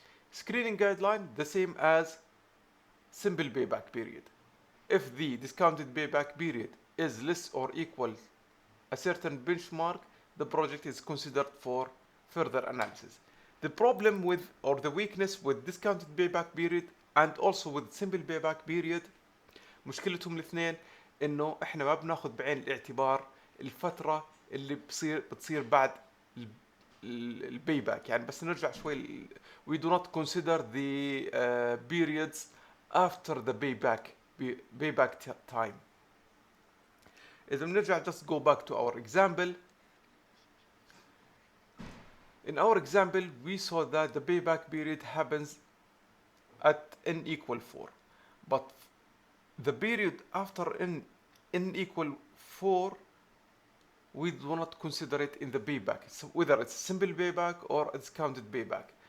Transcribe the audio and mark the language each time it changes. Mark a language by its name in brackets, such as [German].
[English] Screening guideline, the same as simple payback period. If the discounted payback period is less or equal a certain benchmark, the project is considered for further analysis. The problem with, or the weakness with discounted payback period and also with simple payback period [Arabic] مشكلتهم الاثنين انه احنا ما بناخذ بعين الاعتبار الفترة اللي بتصير بعد الباي باك. يعني بس نرجع شوي [English] we do not consider the periods after the payback time. [Arabic] إذا بنرجع [English] just go back to our example. In our example we saw that the payback period happens at n equal 4, but the period after n equal 4 we do not consider it in the payback, so whether it's simple payback or it's counted payback.